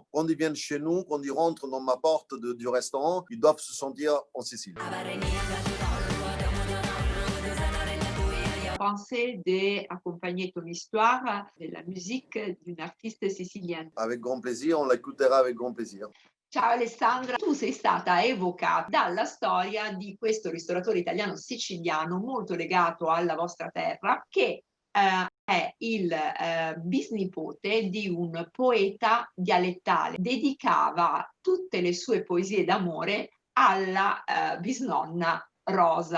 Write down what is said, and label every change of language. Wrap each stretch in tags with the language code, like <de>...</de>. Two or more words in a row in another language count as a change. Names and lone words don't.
<fr>Quand ils viennent chez nous, quand ils rentrent dans ma porte du restaurant, ils doivent se sentir en Sicile. Pensé d'accompagner ton histoire de la musique d'une artiste sicilienne. Avec grand plaisir, on l'écoutera avec grand plaisir.</fr> <it>Ciao Alessandra, tu sei stata evocata dalla storia di questo ristoratore italiano siciliano molto legato alla vostra terra, che è il bisnipote di un poeta dialettale. Dedicava tutte le sue poesie d'amore alla bisnonna Rosa.</it>